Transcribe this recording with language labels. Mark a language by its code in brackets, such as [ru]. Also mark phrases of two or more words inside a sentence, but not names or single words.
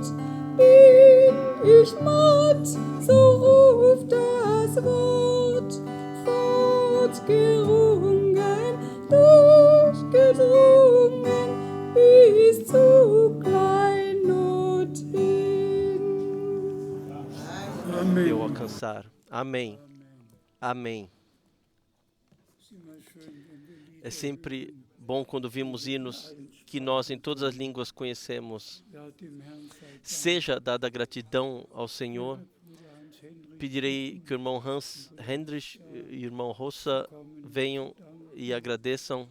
[de] Bin ich matt, so ruft das Wort. Fortgerungen, durchgedrungen, ist zu Kleinod hin. [pt] Eu alcançar. Amém. Amém. É sempre bom quando vimos hinos que nós em todas as línguas conhecemos. Seja dada gratidão ao Senhor. Pedirei que o irmão Hans Hendrich e o irmão Rosa venham e agradeçam.